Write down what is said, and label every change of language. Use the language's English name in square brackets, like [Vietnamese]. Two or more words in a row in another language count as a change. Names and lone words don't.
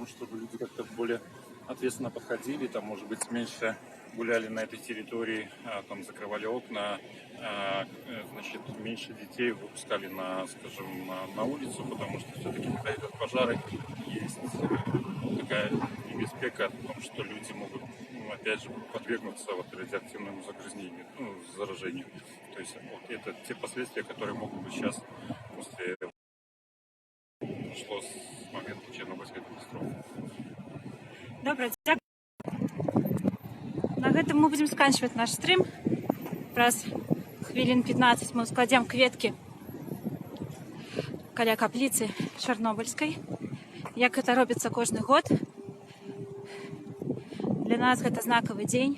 [Russian] чтобы люди как-то более ответственно подходили, там, может быть, меньше гуляли на этой территории, там, закрывали окна, значит, меньше детей выпускали скажем, на улицу, потому что все-таки, когда идут пожары, есть такая небеспека о том, что люди могут, опять же, подвергнуться вот радиоактивному загрязнению, заражению. То есть вот это те последствия, которые могут быть сейчас после прошло с момента Чернобыльской катастрофы. [Belarusian] Добра, дзякуй. На гэтым мы будзем сканчваць наш стрым. Праз хвілін 15 мы складзем кветкі каля капліцы Чарнобыльскай. Як гэта робіцца кожны год. Для нас гэта знакавы дзень.